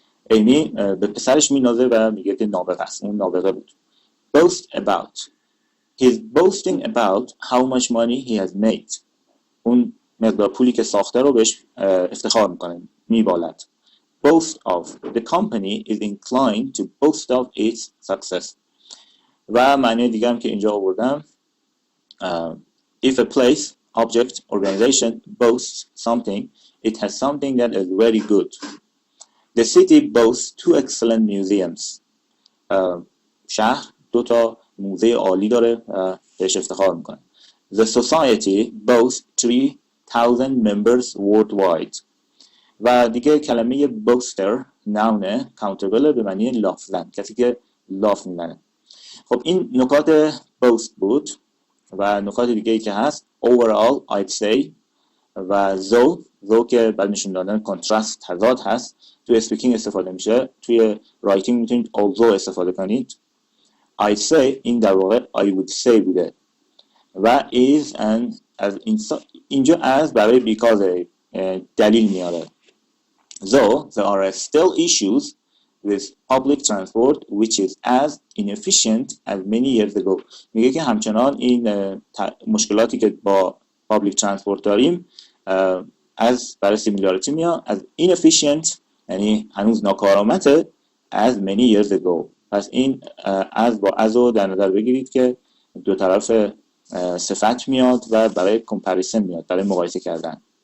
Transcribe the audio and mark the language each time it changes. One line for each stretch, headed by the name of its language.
Persian: ایمی به پسرش مینازه و میگه که نابغه است. اون نابغه بود.
English: Boast about. He's boasting about how much money he has made.
Persian: اون مقدار پولی که ساخته رو بهش افتخار میکنه، میبالد.
English: Boast of. The company is inclined to boast of its success.
Persian: و معنی دیگه هم که اینجا آوردم
English: if a place, object, organization boasts something, it has something that is very good. The city boasts 2 excellent museums.
Persian: شهر 2 موزه عالی داره بهش افتخار میکنه.
English: The society boasts 3,000 members worldwide.
Persian: و دیگه کلمه boaster نونه countable به معنی لاف زن، کسی که لاف میزنه. خب این نکات boast بود و نکات دیگه ای که هست
English: overall I'd say
Persian: و though که بعد نشون دادن contrast تضاد هست. توی speaking استفاده میشه، توی writing میتونید although استفاده کنید.
English: I'd say
Persian: این در واقع
English: I would say بوده و is and as اینجا as برای because
Persian: دلیل میاره.
English: Though there are still issues with public transport which is as inefficient as many years ago.
Persian: میگه که همچنان این مشکلاتی که با
English: public transport
Persian: داریم از برای similarity میاد از inefficient یعنی هنوز ناکارآمده
English: as many years ago.
Persian: پس این از با از رو در نظر بگیرید که دو طرف صفت میاد و برای کمپریسن میاد، برای مقایسه کردن.